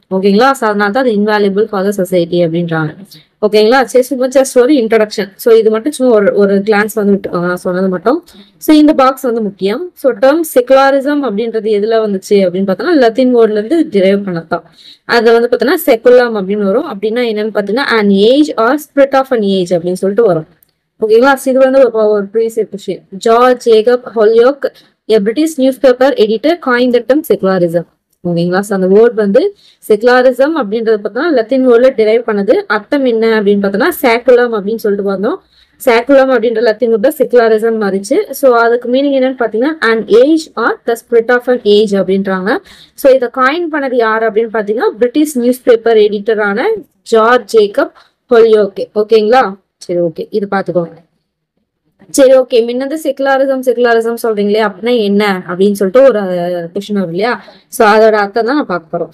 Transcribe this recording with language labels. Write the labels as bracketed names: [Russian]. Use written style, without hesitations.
[Tamil] ஓகேங்களா, ஸோ அதனால தான் அது இன்வால்யூபிள் ஃபார் த சொசைட்டி அப்படின்றாங்க. ஓகேங்களா, சரி ஜஸ்ட் ஒரு இன்ட்ரடக்ஷன். ஸோ இது மட்டும் சும்மா ஒரு கிளான்ஸ் வந்து விட்டுக்கோங்க, நான் சொன்னது மட்டும். ஸோ இந்த பாக்ஸ் வந்து முக்கியம். ஸோ டேர்ம் செகுலரிசம் அப்படின்றது எதுல வந்துச்சு அப்படின்னு பார்த்தோன்னா லத்தீன் வேர்ட்ல இருந்து டிரைவ் பண்ணதான். அது வந்து பார்த்தோன்னா செகுலம் அப்படின்னு வரும். அப்படின்னா என்னன்னு பார்த்தீங்கன்னா an age or spirit of an age அப்படின்னு சொல்லிட்டு வரும். ஓகேங்களா, இது வந்து ஒரு previous question. [English] George Jacob Holyoake, a British newspaper editor, coined the term secularism. [Tamil] ஓகேங்களா, ஸோ அந்த வேர்ட் வந்து செகுலரிசம் அப்படின்றது பார்த்தோன்னா லத்தீன் வேர்ட்ல டிரைவ் பண்ணது. அர்த்தம் என்ன அப்படின்னு பார்த்தோன்னா சேக்குலம் அப்படின்னு சொல்லிட்டு வந்தோம். சேக்குலம் அப்படின்ற லத்தீன் வேர்ட் தான் செகுலரிசம் மாறிச்சு. ஸோ அதுக்கு மீனிங் என்னன்னு பார்த்தீங்கன்னா an age or the spirit of an age அப்படின்றாங்க. ஸோ இதை காயின் பண்ணது யார் அப்படின்னு பார்த்தீங்கன்னா British news paper எடிட்டரான George Jacob ஹோல்யோக். ஓகேங்களா, சரி ஓகே, இது பார்த்துக்கோங்க. சரி ஓகே, முன்னது செகுலரிசம் சொல்றீங்களே அப்படின்னா என்ன அப்படின்னு சொல்லிட்டு ஒரு கொஸ்டின் வரும் இல்லையா, ஸோ அதோட அர்த்தம் தான் நான் பார்க்க போறோம்.